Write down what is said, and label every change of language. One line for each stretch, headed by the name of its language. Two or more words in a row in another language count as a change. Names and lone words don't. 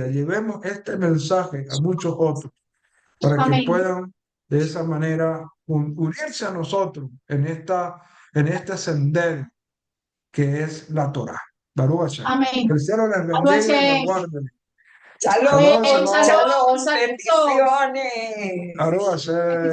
Spanish: Llevemos este mensaje a muchos otros para que Amén. puedan de esa manera unirse a nosotros en este sendero que es la Torá.
Hebrew: ברוך השם.
Spanish: Que Amén. el cielo les bendiga y les Anoche, guarde. amén. Shalom, Shalom, shalom. shalom. Bendiciones.
Hebrew: ברוך השם.